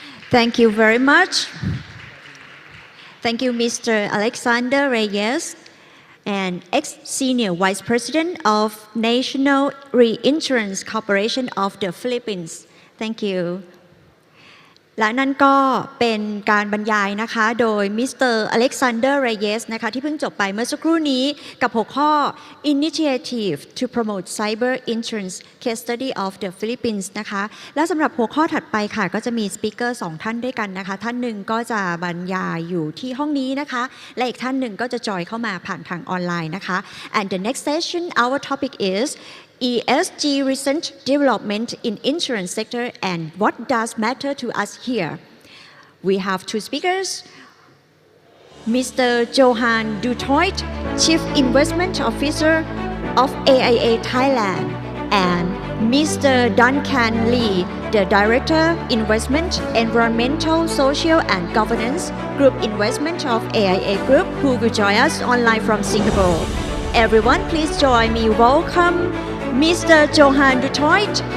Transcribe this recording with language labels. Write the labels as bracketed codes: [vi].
[en] Thank you very much. Thank you, Mr. Alexander Reyes, and ex-senior vice president of National Reinsurance Corporation of the Philippines. Thank you. [th] และนั่นก็เป็นการบรรยายนะคะโดยมิสเตอร์อเล็กซานเดอร์เรเยสนะคะที่เพิ่งจบไปเมื่อสักครู่นี้กับหัวข้อ [en] Initiative to Promote Cyber Insurance Case Study of the Philippines [th] นะคะและสำหรับหัวข้อถัดไปค่ะก็จะมีสปีกเกอร์2ท่านด้วยกันนะคะท่านหนึ่งก็จะบรรยายอยู่ที่ห้องนี้นะคะและอีกท่านหนึ่งก็จะจอยเข้ามาผ่านทางออนไลน์นะคะ [en] and the next session our topic is ESG recent development in insurance sector and what does matter to us here. We have two speakers, Mr. Johan Dutoit, Chief Investment Officer of AIA Thailand, and Mr. Duncan Lee, the Director, Investment, Environmental, Social and Governance, Group Investment of AIA Group, who will join us online from Singapore. Everyone, please join me. Welcome Mr. Johan Dutoit